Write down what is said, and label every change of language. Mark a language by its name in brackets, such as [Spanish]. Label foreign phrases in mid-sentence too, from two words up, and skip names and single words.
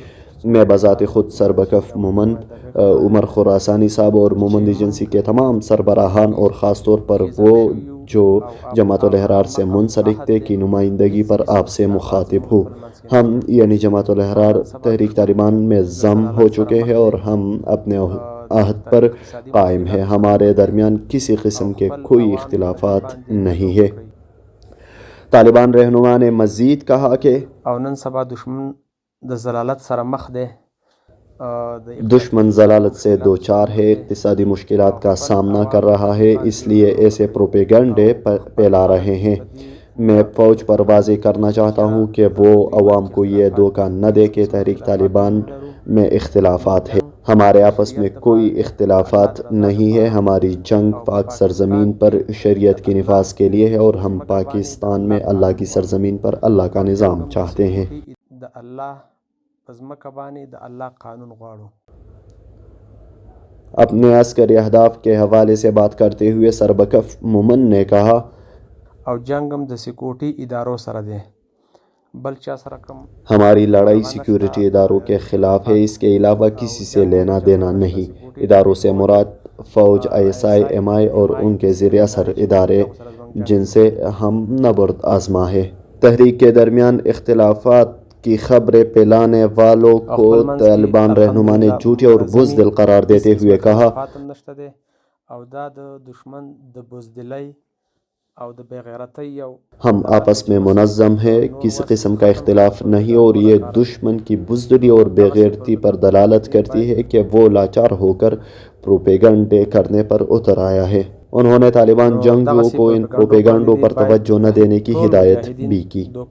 [Urdu] میں بذات خود سربکف مومن، عمر خراسانی صاحب اور مومن ایجنسی کے تمام سربراہان اور خاص طور پر وہ جو جماعت الاحرار سے منسلک تھے کی نمائندگی پر آپ سے مخاطب ہوں۔ ہم یعنی جماعت الاحرار تحریک طالبان میں ضم ہو چکے ہیں اور ہم اپنے عہد پر قائم ہیں۔ ہمارے درمیان کسی قسم کے کوئی اختلافات نہیں ہے۔ طالبان رہنما نے مزید کہا کہ [Pashto] او نن سبا دشمن د ضلالت سره مخ دی، [Urdu] دشمن ضلالت سے دوچار ہے، اقتصادی مشکلات کا سامنا کر رہا ہے، اس لیے ایسے پروپیگنڈے پھیلا رہے ہیں۔ میں فوج پر واضح کرنا چاہتا ہوں کہ وہ عوام کو یہ دھوکہ نہ دے کہ تحریک طالبان میں اختلافات ہیں۔ ہمارے آپس میں کوئی اختلافات نہیں ہے۔ ہماری جنگ پاک سرزمین پر شریعت کے نفاذ کے لیے ہے، اور ہم پاکستان میں اللہ کی سرزمین پر اللہ کا نظام چاہتے ہیں۔ [Pashto] د الله په ځمکه باندې د الله قانون غواړو۔ [Urdu] اپنے عسکری اہداف کے حوالے سے بات کرتے ہوئے سربکف مومن نے کہا: [Pashto] او جنگ هم د سیکورټي ادارو سره دی، بل چا سره کم [Urdu] ہماری لڑائی سیکیورٹی اداروں کے خلاف ہے، اس کے علاوہ کسی سے لینا دینا نہیں۔ اداروں سے مراد فوج، ISI، MI اور ان کے زیر اثر ادارے جن سے ہم نبرد آزما ہے۔ تحریک کے درمیان اختلافات کی خبریں پھیلانے والوں کو طالبان رہنما نے جھوٹے اور بزدل قرار دیتے ہوئے کہا: [Pashto] او دا د دشمن د بزدلی او د بغیرتی او [Urdu] ہم آپس میں منظم ہیں، کسی قسم کا اختلاف نہیں، اور یہ دشمن کی بزدلی اور بغیرتی پر دلالت کرتی ہے کہ وہ لاچار ہو کر پروپیگنڈے کرنے پر اتر آیا ہے۔ انہوں نے طالبان جنگجوؤں کو ان پروپیگنڈوں پر توجہ نہ دینے کی ہدایت بھی کی۔